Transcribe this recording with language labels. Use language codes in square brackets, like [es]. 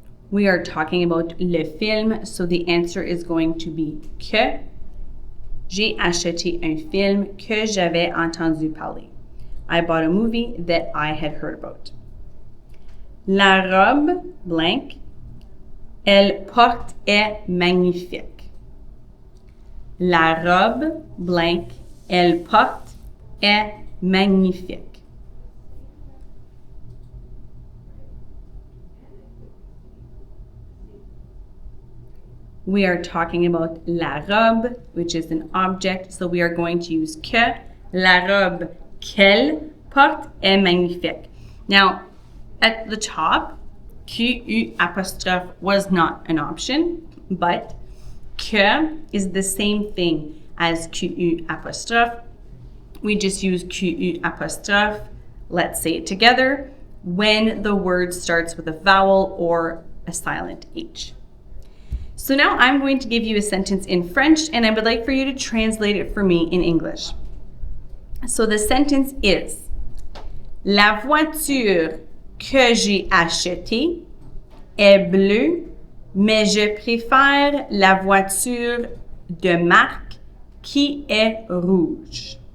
[en] We are talking about le film, so the answer is going to be que. [fr] J'ai acheté un film que j'avais entendu parler. [en] I bought a movie that I had heard about. [fr] La robe blank, elle porte est magnifique. La robe blank, elle porte est magnifique. [en] We are talking about la robe, which is an object, so we are going to use que. [fr] La robe qu'elle porte est magnifique. [en] Now, at the top, QU apostrophe was not an option, but que is the same thing as QU apostrophe. We just use QU apostrophe, let's say it together, when the word starts with a vowel or a silent H. So now I'm going to give you a sentence in French, and I would like for you to translate it for me in English. So the sentence is, [fr] la voiture que j'ai achetée est bleue, mais je préfère la voiture de marque qui est rouge.